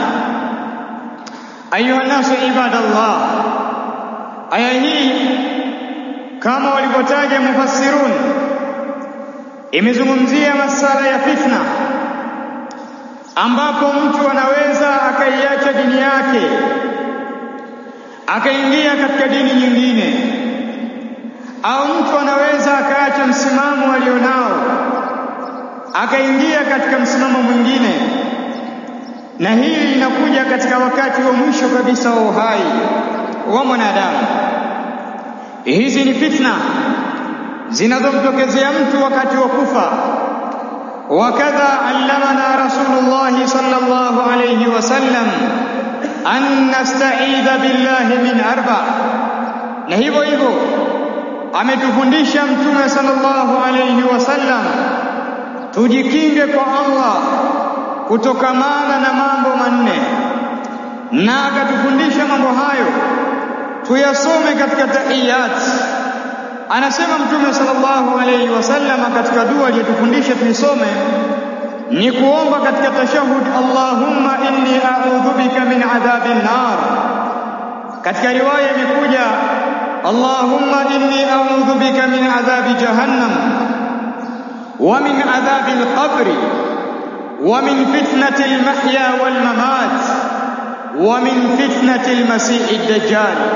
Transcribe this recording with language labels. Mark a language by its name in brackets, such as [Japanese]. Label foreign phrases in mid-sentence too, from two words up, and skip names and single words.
[Arabic] أيها الناس عباد الله, [Swahili] aya hii kama walivyotaja mufassirun imezungumzia masala ya fitna, ambapo mtu anaweza akaiacha dini yake akaingia katika dini nyingine, au mtu anaweza akaacha msimamo alionao akaingia katika msimamo mwingine. Na hili linakuja katika wakati wa mwisho kabisa wa uhai wa mwanadamu. Hizi ni fitna zinazomtokezea mtu wakati wa kufa. [Arabic] وكذا علمنا رسول الله صلى الله عليه وسلم أن نستعيذ بالله من 4. [Swahili] na hivyo hivyo ametufundisha Mtume [Arabic] صلى الله عليه وسلم [Swahili] tujikinge kwa Allah kutokamana na mambo 4, na akatufundisha mambo hayo tuyasome katika tahiyat. Anasema Mtume [Arabic] صلى الله عليه وسلم [Swahili] katika dua aliyotufundisha tuisome ni kuomba katika tashahud: [Arabic] اللهم إني أعوذ بك من عذاب النار. [Swahili] Katika riwaya imekuja [Arabic] اللهم إني أعوذ بك من عذاب جهنم ومن عذاب القبر ومن فتنة المحيا والممات ومن فتنة المسيح الدجال.